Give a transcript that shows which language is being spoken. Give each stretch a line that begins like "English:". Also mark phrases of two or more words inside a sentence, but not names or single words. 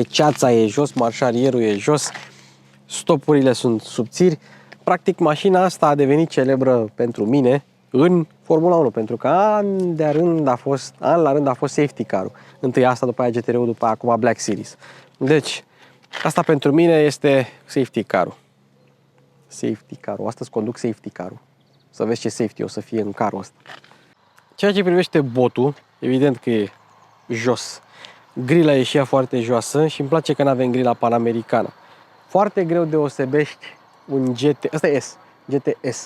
Romanian: Ceața e jos, marșarierul e jos, stopurile sunt subțiri. Practic, mașina asta a devenit celebră pentru mine în Formula 1, pentru că an la rând a fost
English: safety car-
Romanian: ul. Întâi asta, după aia GTR-ul, după aia acum Black Series. Deci, asta pentru mine este
English: safety car-
Romanian: ul.
English: Safety car-ul.
Romanian: Astăzi conduc
English: safety car-
Romanian: ul. Să vezi ce safety o să fie în carul ăsta. Ceea ce privește botul, evident că e jos. Grila e și ea foarte joasă și îmi place că nu avem grila panamericană. Foarte greu deosebești un GT, ăsta e S, GTS.